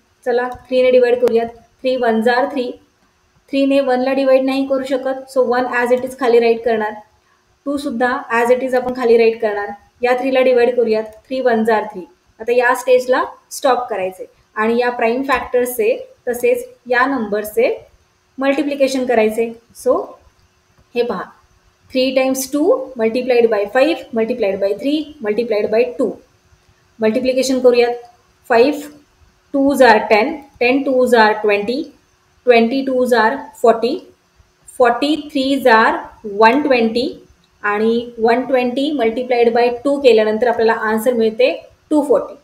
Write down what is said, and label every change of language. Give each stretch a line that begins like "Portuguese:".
Marathi: चला 3 ने डिवाइड करूयात. 3 1 आर 3, 3 ने 1ला डिवाइड नाही करू शकत. सो 1 ॲज इट इज खाली राईट करणार. 2 सुद्धा ॲज इट इज आपण खाली राईट करणार. या 3ला डिवाइड करूयात. 3 1 आर 3. आता या स्टेजला स्टॉप करायचे आणि या प्राईम फॅक्टर्सचे तसेच या नंबर्सचे मल्टिप्लिकेशन करायचे. सो हे पहा,
English: 3 times 2 multiplied by 5 multiplied by 3 multiplied by 2.
Marathi: Multiplication करूयात. 5 2s R 10, 10 2s R 20, 20 2s R 40, 40 3s R 120 आणि 120 मल्टिप्लाइड बाय 2 केल्यानंतर आपल्याला आन्सर मिळते 240.